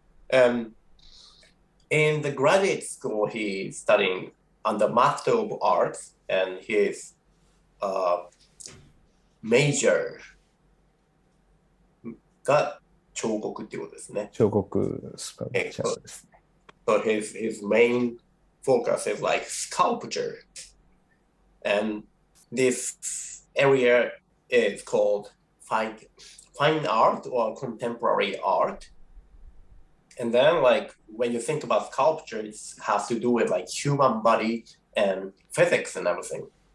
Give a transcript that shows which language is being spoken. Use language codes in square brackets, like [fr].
[en] And in the graduate school, he's studying under Master of Arts, and his major [ja] が彫刻っていうことですね。彫刻スカルプチャーですね。 [en] So his main focus is like sculpture, and this area is called fine art or contemporary art. And then like when you think about sculpture, it has to do with like human body and physics and everything.